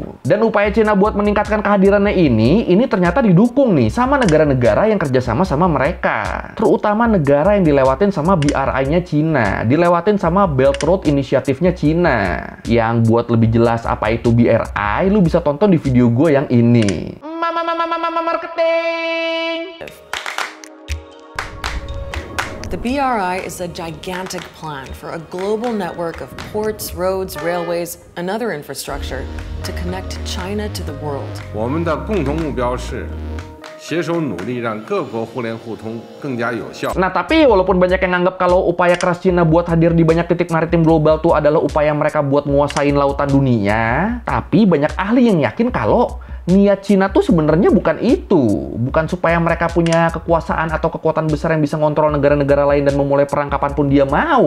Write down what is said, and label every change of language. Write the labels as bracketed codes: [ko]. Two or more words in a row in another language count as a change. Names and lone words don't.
[id] Dan upaya Cina buat meningkatkan kehadirannya ini ternyata didukung nih sama negara-negara yang kerjasama sama mereka. Terutama negara yang dilewatin sama BRI-nya Cina, dilewatin sama Belt Road Initiative-nya Cina. Yang buat lebih jelas apa itu BRI, lu bisa tonton di video gue yang ini. Marketing! [en] The BRI is a gigantic plan for a global network of ports, roads, railways, and other infrastructure to connect China to the world. [zh] 我们的共同目标是 携手努力让各国互联互通更加有效. [id] Nah, tapi walaupun banyak yang nganggap kalau upaya keras Cina buat hadir di banyak titik maritim global tuh adalah upaya mereka buat nguasain lautan dunia, tapi banyak ahli yang yakin kalau niat Cina tuh sebenarnya bukan itu. Bukan supaya mereka punya kekuasaan atau kekuatan besar yang bisa ngontrol negara-negara lain dan memulai perang kapanpun dia mau.